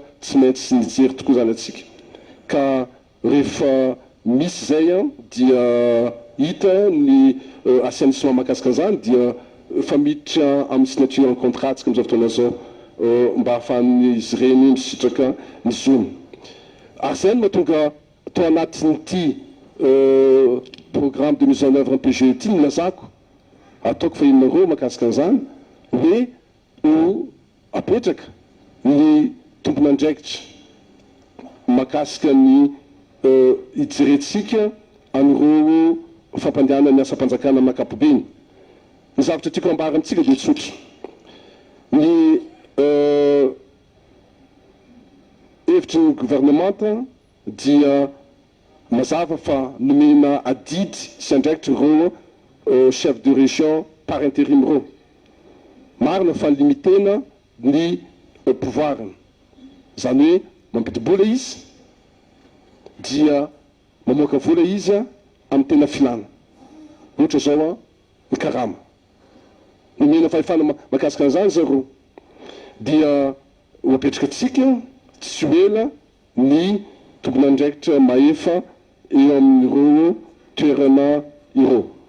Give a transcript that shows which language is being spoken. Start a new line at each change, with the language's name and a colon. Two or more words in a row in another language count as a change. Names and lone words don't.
Malagasy: tsy maintsy nijery tokoa zany atsika ka rehefa misy zay a dia hita ny assainissement mahakasika an'izany dia fa miditra amin'ny
French: signature en contrat
Malagasy: tsika amin'izao fotoana zao mba ahafahan'izy ireny misitraka ny zony ary zay no mahatonga tao anatin'ity
French: programme de mise en œuvre en PGE
Malagasy: ity nilazako ataoko fa inona roa mahakasika an'izany hoe ho apetraka ny tompon'andraikitra mahakasika ny hijerentsika an'ireo fampandehanana ny asa-panjakana amin'ny ankapobeny. Ny zavatra tiako ambara amintsika dia tsotra ny hevitry ny gouvernemanta dia mazava fa nomena adidy sy andraikitra ireo
French: chef de région par intérim
Malagasy: reo marina fa limitena ny pouvoiriny zany hoe mampidi-bola izy dia mamoaka vola izy amin'ny tena filana ohatra zao ny karama nomena fahefana mahakasika an'izany zareo dia ho apetraka atsika tsy ela ny tompon'andraikitra mahefa eo amin'ireo toerana ireo.